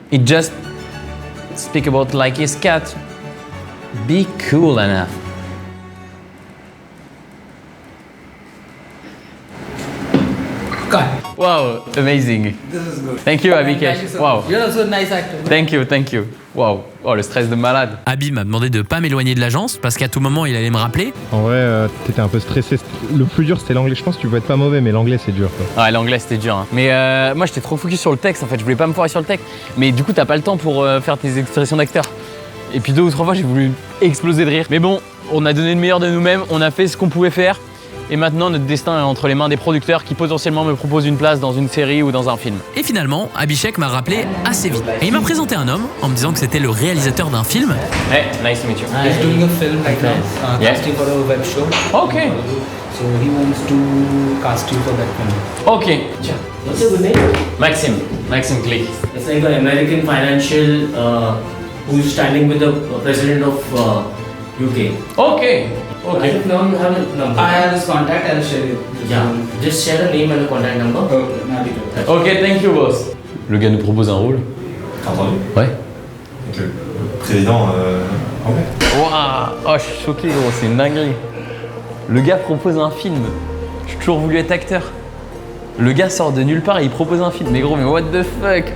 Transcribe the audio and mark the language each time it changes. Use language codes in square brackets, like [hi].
[en] It just speak about like his cat. Be cool, Anna. Wow, amazing. This is good. Thank you, Abhishek. Thank you so Wow. much. You're also a nice actor. Thank you. Wow. [fr] Oh, le stress de malade. Abhi m'a demandé de pas m'éloigner de l'agence parce qu'à tout moment il allait me rappeler. En vrai, t'étais un peu stressé. Le plus dur, c'était l'anglais. Je pense que tu peux être pas mauvais, mais l'anglais, c'est dur, quoi. Ouais, l'anglais c'était dur. Hein. Mais moi j'étais trop focus sur le texte en fait. Je voulais pas me foirer sur le texte. Mais du coup, t'as pas le temps pour faire tes expressions d'acteur. Et puis 2 ou 3 fois, j'ai voulu exploser de rire. Mais bon, on a donné le meilleur de nous-mêmes. On a fait ce qu'on pouvait faire. Et maintenant, notre destin est entre les mains des producteurs qui potentiellement me proposent une place dans une série ou dans un film. Et finalement, Abhishek m'a rappelé assez vite. Et il m'a présenté un homme en me disant que c'était le réalisateur d'un film. [en] Hey, nice to meet you. He's doing a film right now, casting for a web show. Okay. So he wants to cast you for that film. Okay. What's your good name? Maxim Click. It's like an American financial who's standing with the president of UK. Okay. I don't know you have a number. I have his contact, I'll share it. Yeah, just share a name and a contact number. Ok, thank you, boss. [fr] Le gars nous propose un rôle. T'as entendu? Ouais. Donc le président anglais. Waouh. Oh, je suis choqué, gros. C'est une dinguerie. Le gars propose un film. J'ai toujours voulu être acteur. Le gars sort de nulle part et il propose un film. Mais gros, mais [en] what the fuck?